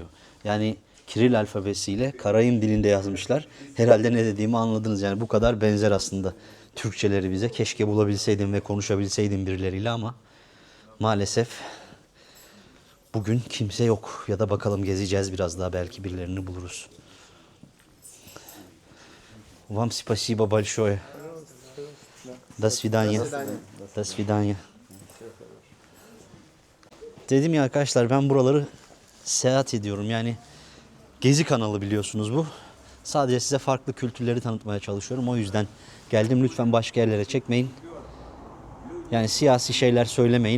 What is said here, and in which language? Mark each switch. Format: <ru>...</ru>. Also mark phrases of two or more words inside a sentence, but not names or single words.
<tr>Yani Kiril alfabesiyle Karayım dilinde yazmışlar. Herhalde ne dediğimi anladınız. Yani bu kadar benzer aslında Türkçeleri bize. Keşke bulabilseydim ve konuşabilseydim birileriyle ama maalesef bugün kimse yok. Ya da bakalım gezeceğiz biraz daha, belki birilerini buluruz.</tr> <ru>Вам спасибо большое. До свидания. До свидания.</ru> <tr>Dedim ya arkadaşlar, ben buraları seyahat ediyorum. Yani gezi kanalı biliyorsunuz bu. Sadece size farklı kültürleri tanıtmaya çalışıyorum. O yüzden geldim. Lütfen başka yerlere çekmeyin. Yani siyasi şeyler söylemeyin.</tr>